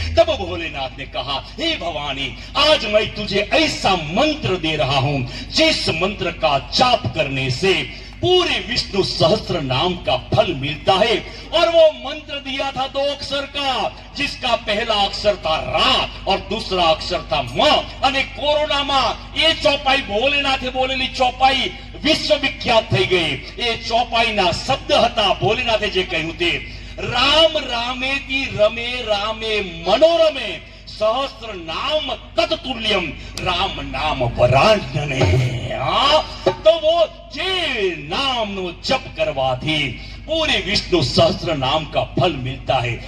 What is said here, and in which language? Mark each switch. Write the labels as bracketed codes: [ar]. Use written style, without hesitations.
[hi] तब भोलेनाथ ने कहा हे भवानी आज मैं तुझे ऐसा मंत्र दे रहा हूँ जिस मंत्र का जाप करने से पूरे विष्णु सहस्त्र नाम का फल मिलता है. और वो मंत्र दिया था 2 अक्षर का, जिसका पहला अक्षर था रा और दूसरा अक्षर था म. અને કોરોનામાં એ ચોપાઈ ભોલેનાથે બોલેલી ચોપાઈ વિશ્વ વિખ્યાત થઈ ગઈ. [gu] એ ચોપાઈના શબ્દ હતા ભોલેનાથે જે કહ્યું તે [sa] રામ રામેતિ રમે રામે મનોરમે सहस्त्र नाम तत्तुल्यम राम नाम वराण्यने. [hi] तो वो [gu] जे नाम नो जप करवाथी [hi] पूरे विष्णु सहस्त्र नाम का फल मिलता है.